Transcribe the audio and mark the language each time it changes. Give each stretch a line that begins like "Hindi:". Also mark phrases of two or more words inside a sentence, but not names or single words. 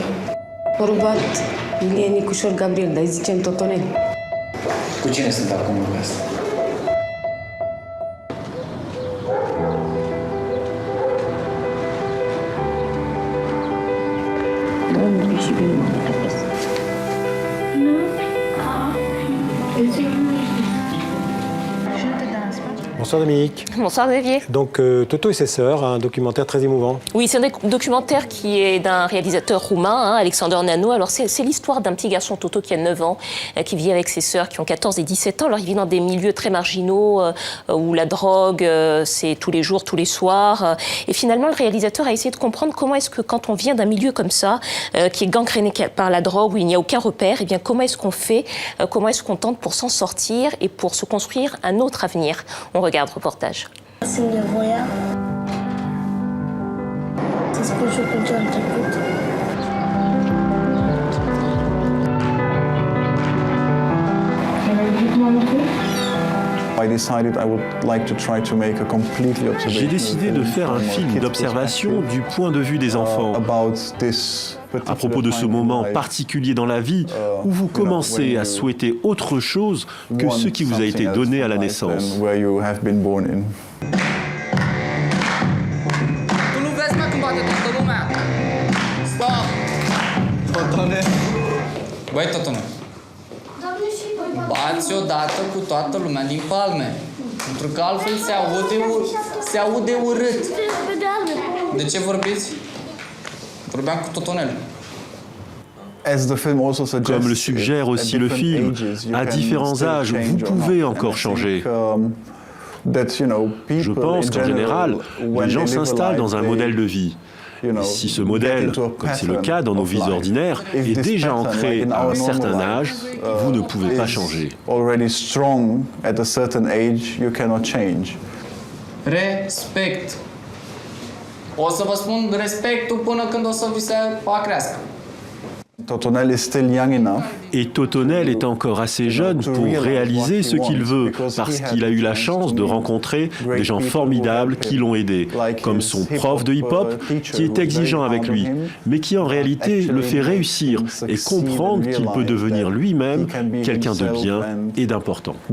Romanian: Rubat Ilie Nicușor Gabriel, dar îi zicem Totonel. Cu cine sunt acum în casă? Domnului și bine mă
French: Bonsoir Dominique. Bonsoir Xavier. Donc Toto et ses sœurs, un documentaire très émouvant. Oui, c'est un documentaire qui est d'un réalisateur roumain, Alexander Nano. Alors c'est l'histoire d'un petit garçon, Toto, qui a 9 ans, qui vit avec ses sœurs qui ont 14 et 17 ans. Alors il vit dans des milieux très marginaux où la drogue, c'est tous les jours, tous les soirs. Et finalement, le réalisateur a essayé de comprendre comment est-ce que quand on vient d'un milieu comme ça, qui est gangréné par la drogue, où il n'y a aucun repère, eh bien comment est-ce qu'on fait, comment est-ce qu'on tente pour s'en sortir et pour se construire un autre avenir. On regarde le reportage.
Romanian: Simt nevoia să spun și eu cum ce-am trecut.
French: J'ai décidé de faire un film d'observation du point de vue des enfants, à propos de ce moment particulier dans la vie où vous commencez à souhaiter autre chose que ce qui vous a été donné à la naissance.
Romanian: Băi, Totonel, bați odată cu toată lumea din palme, pentru că altfel se aude urât. De ce vorbiți? Vorbeam cu Totonel.
French: Comme le suggère aussi le film, à différents âges, vous pouvez encore changer. Je pense qu'en général, les gens s'installent dans un modèle de vie. Et si ce modèle, comme c'est le cas dans nos vies ordinaires, est déjà ancré à un certain âge, vous ne pouvez pas changer.
Romanian: Respect. O să vă spun respectul până când o să vi se crească.
French: Et Totonel est encore assez jeune pour réaliser ce qu'il veut, parce qu'il a eu la chance de rencontrer des gens formidables qui l'ont aidé, comme son prof de hip-hop, qui est exigeant avec lui, mais qui en réalité le fait réussir et comprendre qu'il peut devenir lui-même quelqu'un de bien et d'important.